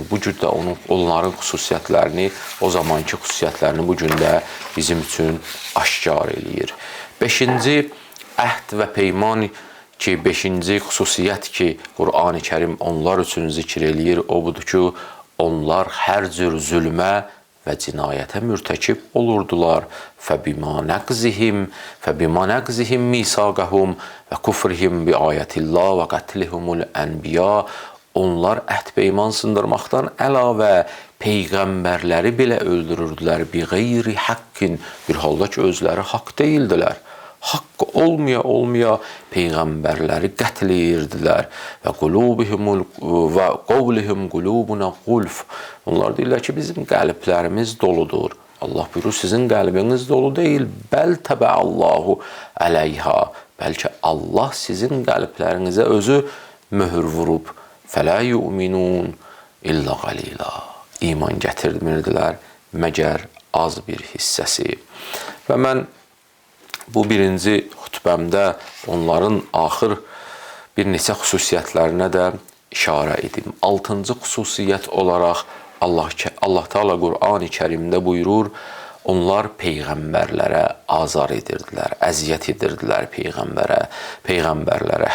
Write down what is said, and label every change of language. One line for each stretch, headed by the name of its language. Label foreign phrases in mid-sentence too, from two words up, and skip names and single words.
Azerbaijani: Bugün də onların xüsusiyyətlərini, o zamanki xüsusiyyətlərini bugün də bizim üçün aşkar eləyir. Beşinci əhd və peyman ki, beşinci xüsusiyyət ki, Qur'an-ı Kərim onlar üçün zikr eləyir, o budur ki, onlar hər cür zülmə və cinayətə mürtəkib olurdular.
Arabic: فَبِمَا نَقْزِهِمْ مِيثَاقَهُمْ وَكُفْرِهِمْ بِآيَاتِ اللَّهِ وَقَتْلِهِمُ الْأَنْبِيَاءَ.
Azerbaijani: Onlar əhd peyman sındırmaqdan əlavə peyğəmbərləri belə öldürürdülər.
Arabic: بِغَيْرِ حَقٍّ.
Azerbaijani: Bir halda ki, özləri haqq deyildilər. Haqqı olmaya peyğəmbərləri qətl edirdilər və
Arabic: قولهم قلوبنا غلف.
Azerbaijani: Onlar deyirlər ki, bizim qəlblərimiz doludur. Allah buyurur, sizin qəlbiniz dolu deyil.
Arabic: بل طبع الله عليها.
Azerbaijani: Bəlkə Allah sizin qəlblərinizə özü möhür vurub.
Arabic: فلا يؤمنون إلا قليلا.
Azerbaijani: İman gətirmirdilər, məgər az bir hissəsi. Və mən bu birinci xütbəmdə onların axır bir neçə xüsusiyyətlərinə də işarə edim. 6-cı xüsusiyyət olaraq Allah Teala Qur'an-ı Kərimdə buyurur, onlar peyğəmbərlərə azar edirdilər, əziyyət edirdilər peyğəmbərlərə.